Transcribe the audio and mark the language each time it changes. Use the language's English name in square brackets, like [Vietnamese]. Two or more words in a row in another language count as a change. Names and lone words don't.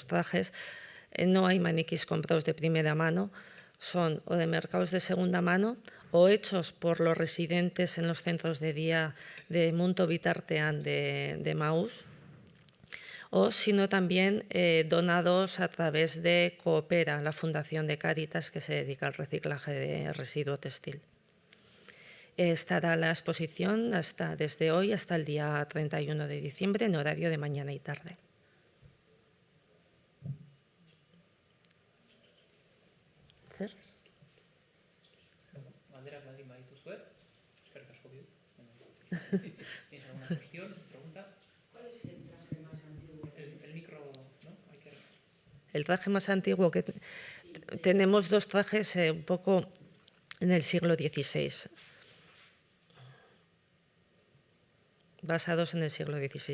[Spanish] trajes, no hay maniquís comprados de primera mano, son o de mercados de segunda mano o hechos por los residentes en los centros de día de Munto Bitartean de Maús, o sino también donados a través de Coopera, la Fundación de Cáritas que se dedica al reciclaje de residuo textil. Estará la exposición desde hoy hasta el día 31 de diciembre en horario de mañana y tarde. [Basque] Zer? Galderak baldin badituzue, eskerrik asko bidu. [Spanish] ¿Tienes alguna cuestión, pregunta? ¿Cuál es el traje más antiguo? El micro, ¿no? El traje más antiguo que tenemos dos trajes un poco en el siglo XVI. Basados en el siglo XVI.